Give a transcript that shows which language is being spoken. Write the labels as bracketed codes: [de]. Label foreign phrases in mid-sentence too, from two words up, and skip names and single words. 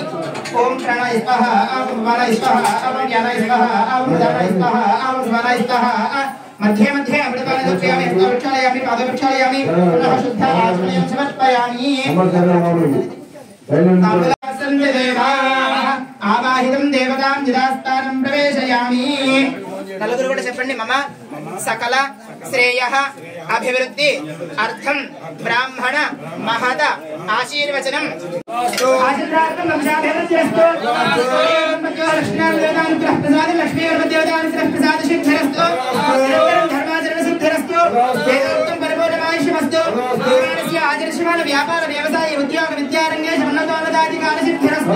[sa] ఓం ప్రణాయ స్వః ఓం భవాయ స్వః ఓం జ్ఞానాయ స్వః ఓం ప్రదానాయ స్వః ఓం శివానాయ స్వః. मध्ये मध्ये अमृतानि दर्शयामि प्रक्षालयामि पादप्रक्षालयामि पुनः शुद्ध आचमनीयं समर्पयामि. आवाहितं देवतां यदास्थानं प्रवेशयामि. [te] నలుగురు కూడా చెప్పండి. [sa] మమ సకల శ్రేయ అభివృద్ధి అర్థం బ్రాహ్మణ మహద ఆశీర్వచనం. ఆచర్యమాన వ్యాపార వ్యవసాయ ఉద్యోగ విద్యారంగే ఉన్నతోన్నతాధికార సిద్ధిరస్తు.